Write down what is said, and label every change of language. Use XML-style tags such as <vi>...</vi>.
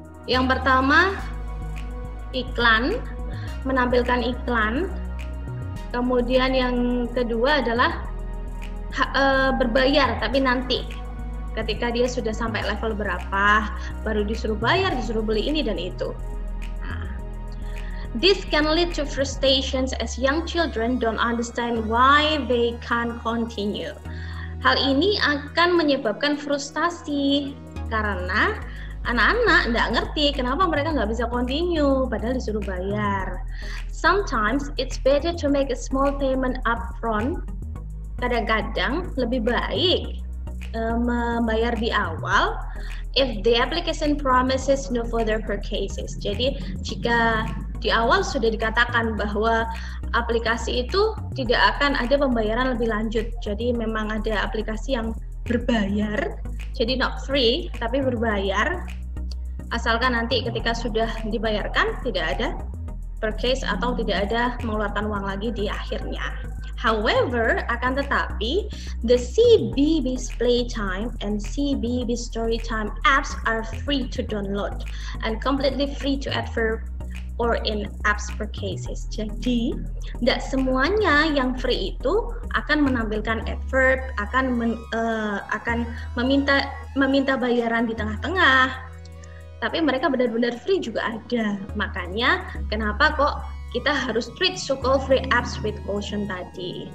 <id>Yang pertama, iklan, menampilkan iklan. Kemudian yang kedua adalah berbayar, tapi nanti ketika dia sudah sampai level berapa baru disuruh bayar, disuruh beli ini dan itu.</id> <en>This can lead to frustrations as young children don't understand why they can't continue.</en> <id>Hal ini akan menyebabkan frustasi karena anak-anak nggak ngerti kenapa mereka nggak bisa continue padahal disuruh bayar.</id> <en>Sometimes it's better to make a small payment upfront.</en> <id>Kadang-kadang lebih baik membayar di awal</id> <en>if the application promises no further purchases.</en> <id>Jadi jika di awal sudah dikatakan bahwa aplikasi itu tidak akan ada pembayaran lebih lanjut. Jadi memang ada aplikasi yang berbayar, jadi not free tapi berbayar. Asalkan nanti ketika sudah dibayarkan tidak ada purchase atau tidak ada mengeluarkan uang lagi di akhirnya.</id> <en>However,</en> <id>akan tetapi,</id> <en>the CBeebies Playtime and CBeebies Storytime apps are free to download and completely free to advert or in apps purchases.</en> <id>Jadi, tidak semuanya yang free itu akan menampilkan advert, akan meminta bayaran di tengah-tengah. Tapi mereka benar-benar free juga ada. Makanya kenapa kok kita harus</id> <en>treat so-called free apps with caution</en> <id>tadi.</id>